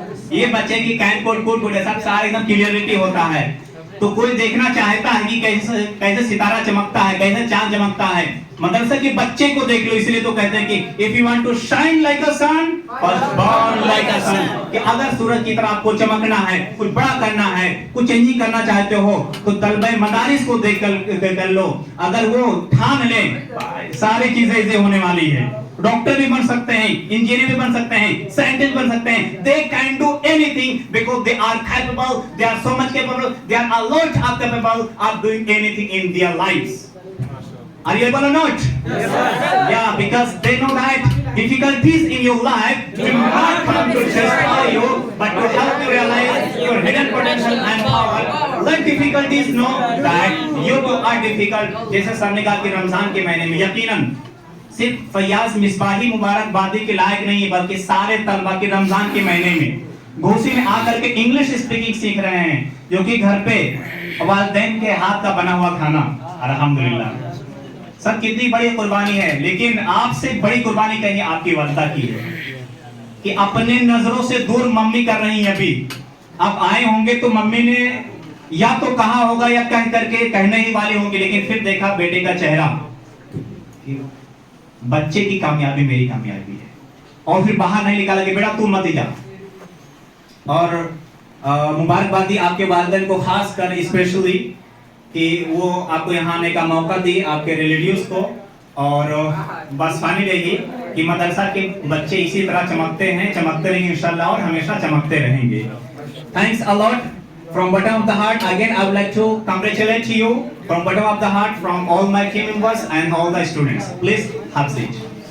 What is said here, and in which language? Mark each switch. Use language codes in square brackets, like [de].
[ur] یہ بچے کی کین کوڈ کوڈ سب سارا ایک دم کلیئرٹی ہوتا ہے۔ تو کوئی دیکھنا چاہتا ہے کہ کیسے ستارہ چمکتا ہے، کیسے چاند چمکتا ہے، مدرسہ کے بچے کو دیکھ لو۔ اس لیے تو کہتے ہیں کہ [en] if you want to shine like a sun, [ur] first burn like a sun، کہ اگر سورج کی طرح آپ کو چمکنا ہے، کچھ بڑا کرنا ہے، کچھ چینجنگ کرنا چاہتے ہو تو طلبہ مدارس کو دیکھ کر لو۔ اگر وہ ٹھان لیں ساری چیزیں ایسے ہونے والی ہے، ڈاکٹر بھی بن سکتے ہیں، [en] Engineer بھی بن سکتے ہیں، سائنٹسٹ بن سکتے ہیں۔ They can do anything because they are capable, they are so much capable, they are a lot of capable of doing anything in their lives. Are you able or not? Yes, sir. Yeah, because they know that difficulties in your life will not come to destroy you, but to help you realize your hidden potential and power. Let difficulties know that you too are difficult. [ur] جیسے سر نے کہا کہ رمضان کے مہینے میں یقیناً صرف فیاض مصباحی مبارکبادی کے لائق نہیں ہے، بلکہ سارے طلبہ کے رمضان کے مہینے میں گھوسی میں آ کر کے انگلش اسپیکنگ سیکھ رہے ہیں، جو کہ گھر پہ والدین کے ہاتھ کا بنا ہوا کھانا۔ الحمدللہ سر کتنی بڑی قربانی ہے، لیکن آپ سے بڑی قربانی کہیں آپ کی والدہ کی ہے کہ اپنے نظروں سے دور ممی کر رہی ہیں۔ ابھی آپ آئے ہوں گے تو ممی نے یا تو کہا ہوگا یا کہہ کر کے کہنے ہی والے ہوں گے، لیکن پھر دیکھا بیٹے کا چہرہ، بچے کی کامیابی میری کامیابی ہے، اور پھر باہر نہیں نکالا کہ بیٹا تو مت جا۔ اور مبارکبادی آپ کے والدین کو خاص کر اسپیشلی کہ وہ آپ کو یہاں آنے کا موقع دی، آپ کے ریلیٹیوز کو، اور بس فائنل یہی کہ مدرسہ کے بچے اسی طرح چمکتے ہیں، چمکتے رہیں گے انشاءاللہ، اور ہمیشہ چمکتے رہیں گے۔ [en] Thanks a lot. From bottom of the heart, again I would like to congratulate you from bottom of the heart from all my team members and all the students. Please have seat.